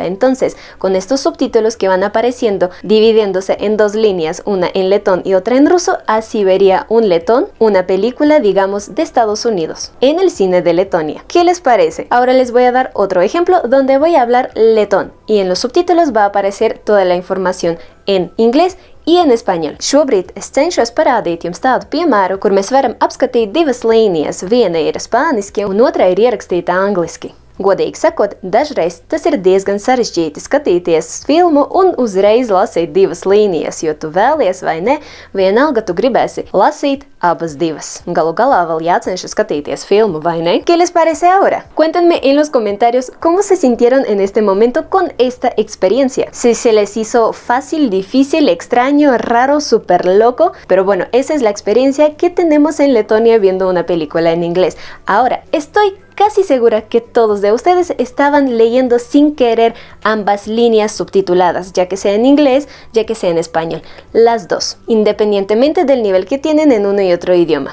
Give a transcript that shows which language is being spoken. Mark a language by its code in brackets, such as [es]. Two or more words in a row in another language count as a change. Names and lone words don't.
[es] Entonces, con estos subtítulos que van apareciendo, dividiéndose en dos líneas, una en letón y otra en ruso, así vería un letón una película, digamos, de Estados Unidos, en el cine de Letonia. ¿Qué les parece? Ahora les voy a dar otro ejemplo donde voy a hablar letón, y en los subtítulos va a aparecer toda la información en inglés y en español. [lv] Šobrīd es cenšos parādīt jums tādu piemēru, kur mēs varam apskatīt divas līnijas. Viena ir spāniski un otra ir ierakstīta angliski. Godīgi sakot, dažreiz tas ir diezgan sarežģīti skatīties filmu un uzreiz lasīt divas līnijas, jo tu vēlies vai ne, vienalga tu gribēsi lasīt abas divas. Galu galā vēl jācenšas skatīties filmu, vai ne? [es] ¿Qué les parece ahora? Cuéntenme en los comentarios cómo se sintieron en este momento con esta experiencia. Si se les hizo fácil, difícil, extraño, raro, súper loco, pero bueno, esa es la experiencia que tenemos en Letonia viendo una película en inglés. Ahora, estoy casi segura que todos de ustedes estaban leyendo sin querer ambas líneas subtituladas, ya que sea en inglés, ya que sea en español, las dos, independientemente del nivel que tienen en uno y otro idioma.